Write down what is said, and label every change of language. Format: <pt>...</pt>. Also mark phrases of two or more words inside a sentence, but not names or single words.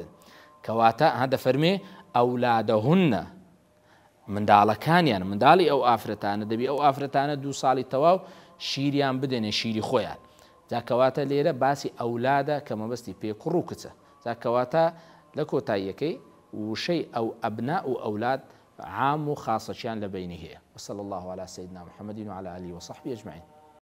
<ckb>کەواتە دەفەرمێ ئەولادەهن، منداڵەکانیان، منداڵی ئەو ئافرەتانە دەبی ئەو ئافرەتانە 2 ساڵی تەواو شیریان بدەنێ، شیری خۆیان. جاکەواتە لێرە باسی ئەولادە کە مەبەستی پێ کوڕ و کچە. جاکەواتە لە کۆتاییەکەی وشەی ئەو ئەبنا و ئەولاد عام و خاصەچیان لە بینی هەیە.</ckb> <ar>وصلى الله على سيدنا محمد وعلى آله وصحبه أجمعين.</ar>